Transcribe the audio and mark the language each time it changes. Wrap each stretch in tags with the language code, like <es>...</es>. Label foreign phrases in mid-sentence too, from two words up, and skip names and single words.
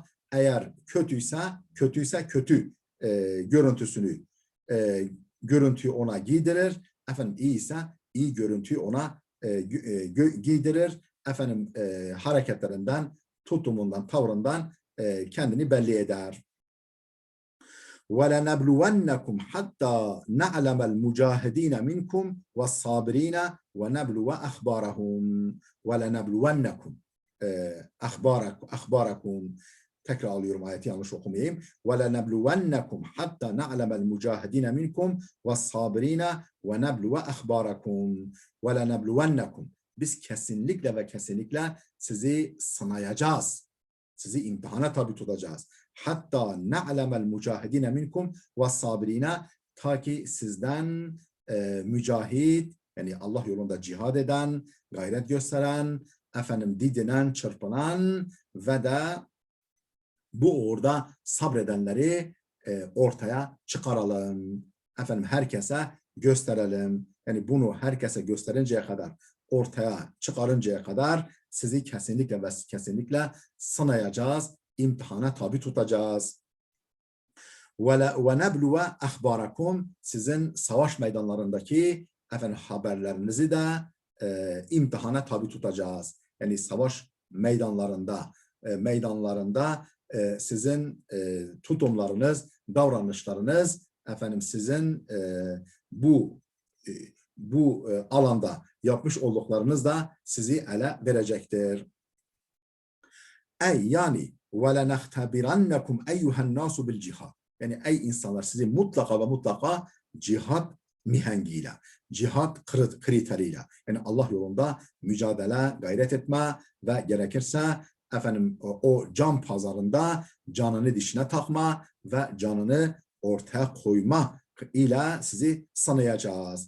<tr>Eğer kötüyse kötü görüntüsünü, görüntüyü ona giydirir. İyiyse iyi görüntüyü ona giydirir. Hareketlerinden, tutumundan, tavrından kendini belli eder.</tr> <ar>وَلَنَبْلُوَنَّكُمْ حَتَّى نَعْلَمَ الْمُجَاهِد۪ينَ مِنْكُمْ وَالصَّابِر۪ينَ وَنَبْلُوَ أَخْبَارَهُمْ وَلَنَبْلُوَنَّكُمْ أخباركم</ar> <tr>tekrar alıyorum ayeti yanlış okumayayım.</tr> <ar>وَلَنَبْلُوَنَّكُمْ حَتَّى نَعْلَمَ الْمُجَاهِدِينَ مِنْكُمْ وَالصَّابِرِينَ وَنَبْلُوَ أَخْبَارَكُمْ وَلَنَبْلُوَنَّكُمْ</ar> <tr>Biz kesinlikle ve kesinlikle sizi sınayacağız. Sizi imtihana tabi tutacağız. Hatta</tr> <ar>نعلم المجاهدين منكم والصابرين</ar> <tr>ta ki sizden mücahit yani Allah yolunda cihad eden, gayret gösteren, didinen, çırpınan ve de bu uğurda sabredenleri ortaya çıkaralım. Herkese gösterelim. Yani bunu herkese gösterinceye kadar, ortaya çıkarıncaya kadar sizi kesinlikle ve kesinlikle sınayacağız, imtihana tabi tutacağız.</tr> <ar>وَنَبْلُوَ أَخْبَارَكُمْ</ar> <tr>Sizin savaş meydanlarındaki haberlerinizi de imtihana tabi tutacağız. Yani savaş meydanlarında sizin tutumlarınız, davranışlarınız, sizin bu alanda yapmış olduklarınız da sizi ele verecektir. Yani</tr> <ar>وَلَنَخْتَبِرَنَّكُمْ اَيُّهَا النَّاسُ بِالْجِهَادِ</ar> <tr>Yani ey insanlar sizi mutlaka ve mutlaka cihat mihengiyle, cihat kriteriyle yani Allah yolunda mücadele, gayret etme ve gerekirse o can pazarında canını dişine takma ve canını ortaya koyma ile sizi sınayacağız.</tr>